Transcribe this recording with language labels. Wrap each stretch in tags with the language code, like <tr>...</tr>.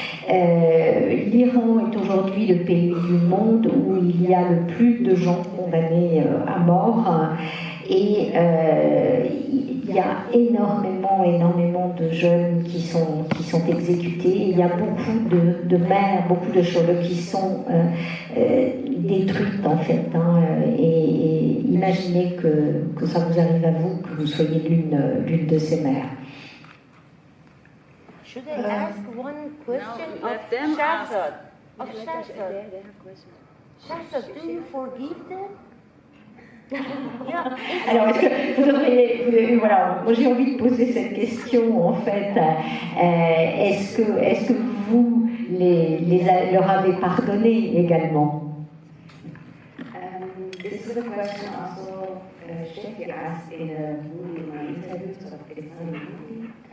<fr>L'Iran est aujourd'hui le pays du monde où il y a le plus de gens condamnés à mort et il y a énormément de jeunes qui sont exécutés. Il y a beaucoup de mères, beaucoup de choses qui sont détruites en fait. Et imaginez que ça vous arrive à vous, que vous soyez l'une de ces mères.</fr> <en>Should I ask one question No, of let them ask. Shahzad? Of Shahzad. Shahzad, do you forgive them? Yeah.</en> <fr>Alors, est-ce que vous devriez, voilà, moi j'ai envie de poser cette question en fait. Est-ce que vous leur avez pardonné également?</fr> <en>This is a question also Sheki asked in a movie, in my interview, so it's not a movie.</en>